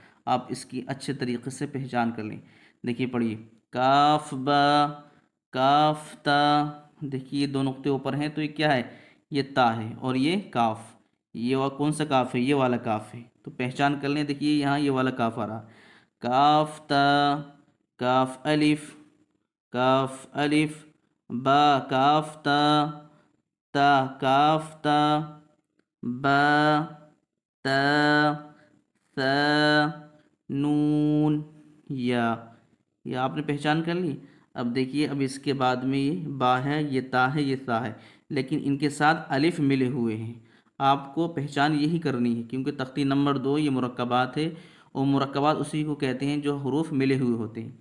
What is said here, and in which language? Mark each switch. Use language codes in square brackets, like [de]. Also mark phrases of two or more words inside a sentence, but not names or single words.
[ur] آپ اس کی اچھے طریقے سے پہچان کر لیں۔ دیکھیے پڑھیے، کاف با، کاف تا۔ دیکھیے 2 نقطے اوپر ہیں تو یہ کیا ہے؟ یہ تا ہے، اور یہ کاف۔ یہ کون سا کاف ہے؟ یہ والا کاف ہے، تو پہچان کر لیں۔ دیکھیے یہاں یہ والا کاف آ رہا، کاف تا، کاف الف، کاف الف، با کاف تا، تا کاف تا، با تا، ثا، نون، یا۔ یہ آپ نے پہچان کر لی۔ اب دیکھیے، اب اس کے بعد میں یہ با ہے، یہ تا ہے، یہ ثا ہے، لیکن ان کے ساتھ الف ملے ہوئے ہیں۔ آپ کو پہچان یہی کرنی ہے، کیونکہ تختی نمبر 2 یہ مرکبات ہے، اور مرکبات اسی کو کہتے ہیں جو حروف ملے ہوئے ہوتے ہیں۔